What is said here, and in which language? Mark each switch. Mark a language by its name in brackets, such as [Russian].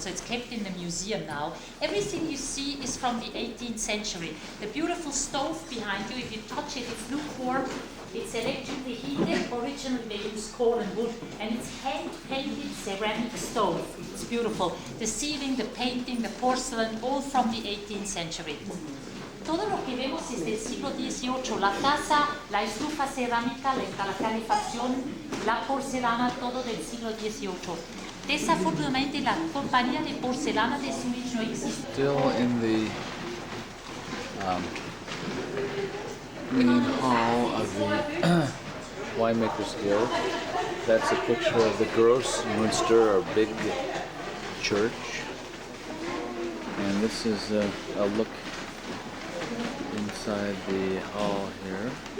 [English] So it's kept in the museum now. Everything you see is from the 18th century. The beautiful stove behind you, if you touch it, it's lukewarm. It's electrically heated. Originally they used coal and wood, and it's hand-painted ceramic stove. It's beautiful. The ceiling, the painting, the porcelain, all from the 18th century. [Spanish] Todo lo que vemos es del siglo XVIII. La casa, la estufa cerámica, la calefacción, la porcelana, todo del siglo XVIII. Desafortunadamente la compañía de porcelana de Zurich no existe. [English] Still in the main hall of the Winemakers Guild. That's a picture of the Grossmünster, or big church. And this is a look inside the hall here.